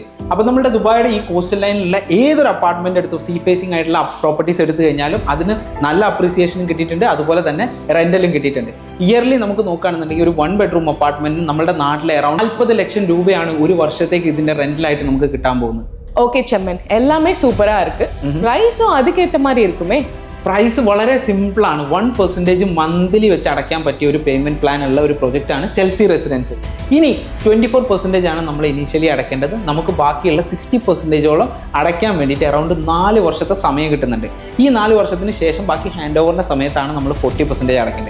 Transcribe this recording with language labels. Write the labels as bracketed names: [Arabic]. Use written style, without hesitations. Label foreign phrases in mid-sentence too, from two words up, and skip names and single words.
[Malayalam] അപ്പോൾ നമ്മുടെ ദുബായിയുടെ ഈ [English] coastal line [Malayalam] ഏതൊരു അപ്പാർട്ട്മെന്റ് എടുത്ത് [English] sea facing [Malayalam] ആയിട്ടുള്ള പ്രോപ്പർട്ടീസ് എടുത്തു കഴിഞ്ഞാലും അതിന് നല്ല അപ്രീസിയേഷനും കിട്ടിയിട്ടുണ്ട്, അതുപോലെ തന്നെ റെന്റലും കിട്ടിയിട്ടുണ്ട്. ഇയർലി നമുക്ക് നോക്കുകയാണെന്നുണ്ടെങ്കിൽ ഒരു 1 [English] bedroom apartment [Malayalam] നമ്മുടെ നാട്ടിലെ അറൌണ്ട് 40 ലക്ഷം രൂപയാണ് ഒരു വർഷത്തേക്ക് ഇതിന്റെ റെന്റിലായിട്ട് നമുക്ക് കിട്ടാൻ പോകുന്നത്. [Tamil] ஓகே செம்மன், எல்லாமே சூப்பரா இருக்கு. பிரைஸும் அதுக்கேற்ற மாதிரி இருக்குமே? [Malayalam] പ്രൈസ് വളരെ സിമ്പിളാണ്. 1% മന്ത്ലി വെച്ച് അടയ്ക്കാൻ പറ്റിയ ഒരു [English] payment plan [Malayalam] ഉള്ള ഒരു പ്രൊജക്റ്റ് ആണ് ചെൽസി റെസിഡൻസ്. ഇനി 24% ആണ് നമ്മൾ ഇനീഷ്യലി അടയ്ക്കേണ്ടത്. നമുക്ക് ബാക്കിയുള്ള 60%ഓളം അടയ്ക്കാൻ വേണ്ടിയിട്ട് അറൌണ്ട് 4 വർഷത്തെ സമയം കിട്ടുന്നുണ്ട്. ഈ 4 വർഷത്തിന് ശേഷം ബാക്കി [English] handover [Malayalam] സമയത്താണ് നമ്മൾ 40% അടയ്ക്കേണ്ടത്.